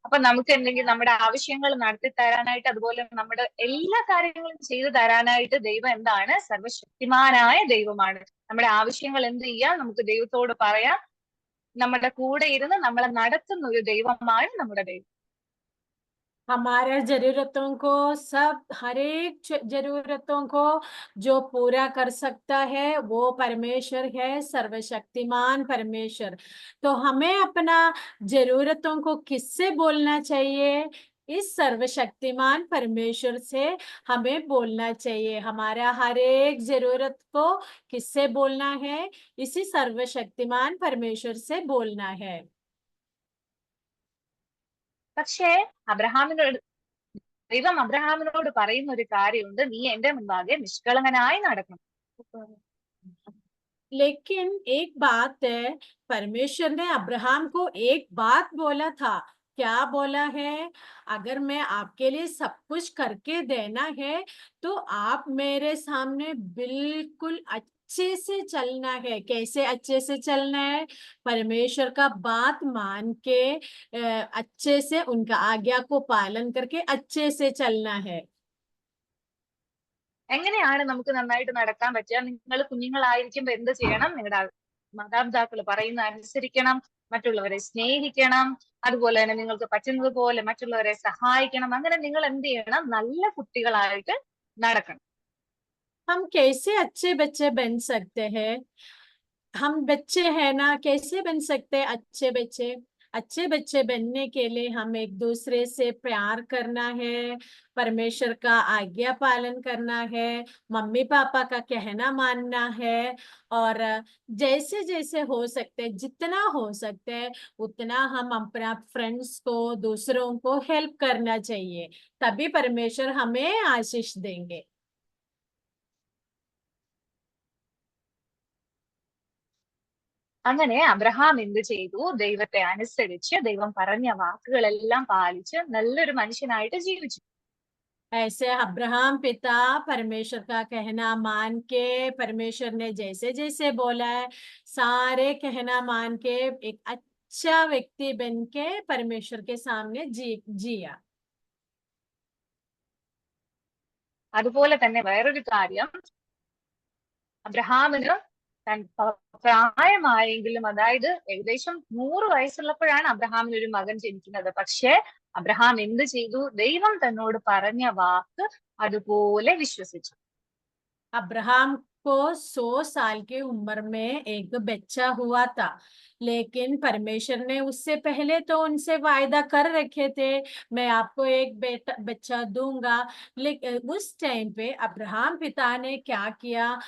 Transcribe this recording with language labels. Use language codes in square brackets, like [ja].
[ml] അപ്പൊ നമുക്ക് എന്തെങ്കിലും നമ്മുടെ ആവശ്യങ്ങൾ നടത്തി തരാനായിട്ട്, അതുപോലെ നമ്മുടെ എല്ലാ കാര്യങ്ങളും ചെയ്തു തരാനായിട്ട് ദൈവം എന്താണ്? സർവശക്തിമാനായ ദൈവമാണ്. നമ്മുടെ ആവശ്യങ്ങൾ എന്ത് ചെയ്യാം? നമുക്ക് ദൈവത്തോട് പറയാം. നമ്മുടെ കൂടെ ഇരുന്ന് നമ്മളെ നടത്തുന്ന ഒരു ദൈവമാണ് നമ്മുടെ ദൈവം. [hi] हमारे जरूरतों को, सब हर एक जरूरतों को जो पूरा कर सकता है वो परमेश्वर है, सर्वशक्तिमान परमेश्वर. तो हमें अपना जरूरतों को किससे बोलना चाहिए? इस सर्वशक्तिमान परमेश्वर से हमें बोलना चाहिए. हमारा हर एक जरूरत को किससे बोलना है? इसी सर्वशक्तिमान परमेश्वर से बोलना है. [ml] പക്ഷേ ദൈവം അബ്രഹാമിനോട് പറയുന്ന ഒരു കാര്യമുണ്ട്, നീ എന്റെ മുൻപാകെ നിഷ്കളങ്കനായി നടക്കണം. [hi] लेकिन एक बात है, परमेश्वर ने अब्राहम को एक बात बोला था, क्या बोला है, अगर मैं आपके लिए सब कुछ करके देना है तो आप मेरे सामने बिल्कुल अच्छे से चलना है। कैसे अच्छे से चलना है? परमेश्वर का बात मान के अच्छे से उनका आज्ञा को पालन करके अच्छे से चलना है। [ml] എങ്ങനെയാണ് നമുക്ക് നന്നായിട്ട് നടക്കാൻ പറ്റുക? നിങ്ങൾ കുഞ്ഞുങ്ങളായിരിക്കുമ്പോ എന്ത് ചെയ്യണം? നിങ്ങളുടെ മാതാപിതാക്കൾ പറയുന്ന അനുസരിക്കണം, മറ്റുള്ളവരെ സ്നേഹിക്കണം, അതുപോലെ തന്നെ നിങ്ങൾക്ക് പറ്റുന്നത് പോലെ മറ്റുള്ളവരെ സഹായിക്കണം. അങ്ങനെ നിങ്ങൾ എന്ത് ചെയ്യണം? നല്ല കുട്ടികളായിട്ട് നടക്കണം. [hi] हम कैसे अच्छे बच्चे बन सकते हैं? हम बच्चे हैं ना, कैसे बन सकते हैं अच्छे बच्चे? अच्छे बच्चे बनने के लिए हम एक दूसरे से प्यार करना है, परमेश्वर का आज्ञा पालन करना है, मम्मी पापा का कहना मानना है, और जैसे जैसे हो सकते, जितना हो सकते है उतना हम अपना फ्रेंड्स को, दूसरों को हेल्प करना चाहिए। तभी परमेश्वर हमें आशीष देंगे। [ml] അങ്ങനെ അബ്രഹാം എന്ത് ചെയ്തു? ദൈവത്തെ അനുസരിച്ച് ദൈവം പറഞ്ഞ വാക്കുകളെല്ലാം പാലിച്ച് നല്ലൊരു മനുഷ്യനായിട്ട് ജീവിച്ചു. [hi] ऐसे अब्राहम पिता परमेश्वर का कहना मान के, परमेश्वर ने जैसे जैसे बोला है सारे कहना मान के एक अच्छा व्यक्ति बन के परमेश्वर के सामने जिया। [ml] അതുപോലെ തന്നെ വേറൊരു കാര്യം, അബ്രഹാമിന് പ്രായമായെങ്കിലും, അതായത് ഏകദേശം 100 വയസ്സുള്ളപ്പോഴാണ് അബ്രഹാമിന് ഒരു മകൻ ജനിക്കുന്നത്. പക്ഷെ അബ്രഹാം എന്ത് ചെയ്തു? ദൈവം തന്നോട് പറഞ്ഞ വാക്ക് അതുപോലെ വിശ്വസിച്ചു. [hi] अब्राहम को 100 साल की उम्र में एक बच्चा हुआ था, लेकिन परमेश्वर ने उससे पहले तो उनसे वायदा कर रखे थे, मैं आपको एक बेटा बच्चा दूंगा। लेकिन उस टाइम पे अब्राहम पिता ने क्या किया?